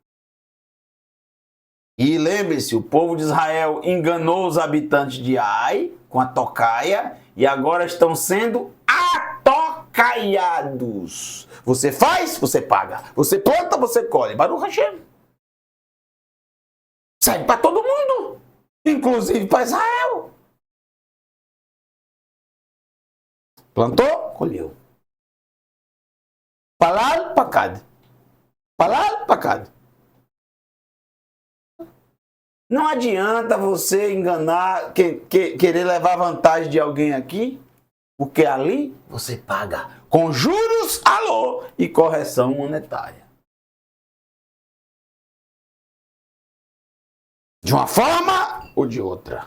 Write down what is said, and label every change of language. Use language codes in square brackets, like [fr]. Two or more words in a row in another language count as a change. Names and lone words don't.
[pt] E lembre-se, o povo de Israel enganou os habitantes de Ai com a tocaia e agora estão sendo atocaiados. Você faz, você paga. Você planta, você colhe. [he] ברוך השם. [pt] Sai para todo mundo, inclusive para Israel. Plantou, colheu. Palal, pacad. Palal, pacad. Não adianta você enganar, querer levar vantagem de alguém aqui, porque ali você paga com juros, alô, e correção monetária. De uma forma ou de outra.